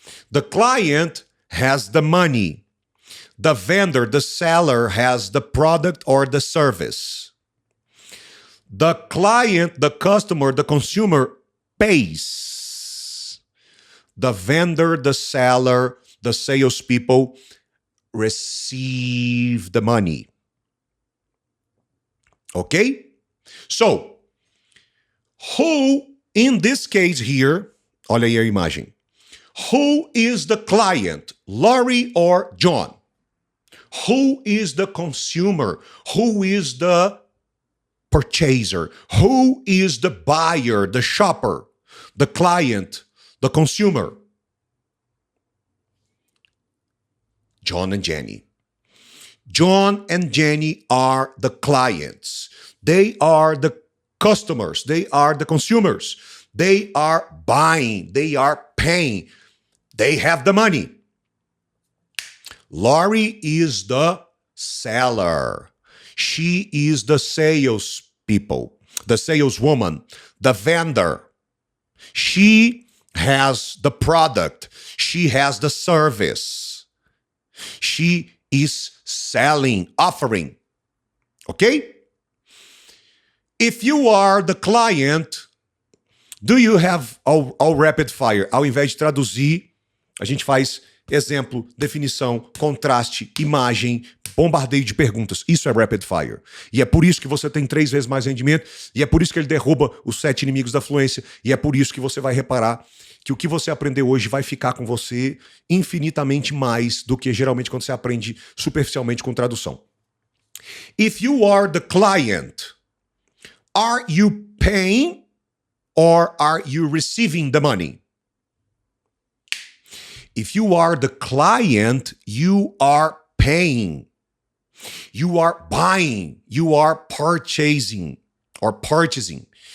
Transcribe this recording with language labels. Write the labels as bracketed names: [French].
[English] The client has the money. The vendor, the seller, has the product or the service. The client, the customer, the consumer pays. The vendor, the seller, the salespeople receive the money. Okay? So, who, in this case here, [Portuguese] olha aí a imagem. [English] Who is the client, Laurie or John? Who is the consumer? Who is the purchaser? Who is the buyer, the shopper, the client, the consumer? John and Jenny. John and Jenny are the clients. They are the customers. They are the consumers. They are buying. They are paying. They have the money. Laurie is the seller. She is the salespeople, the saleswoman, the vendor. She has the product. She has the service. She is selling, offering. Okay? If you are the client, do you have all rapid fire? [Portuguese] Ao invés de traduzir, a gente faz exemplo, definição, contraste, imagem, bombardeio de perguntas. [English] Isso é rapid fire. [Portuguese] E é por isso que você tem 3 vezes mais rendimento, e é por isso que ele derruba os 7 inimigos da fluência, e é por isso que você vai reparar que o que você aprendeu hoje vai ficar com você infinitamente mais do que geralmente quando você aprende superficialmente com tradução. [English] If you are the client, are you paying or are you receiving the money? If you are the client, you are paying. You are buying. You are purchasing or purchasing.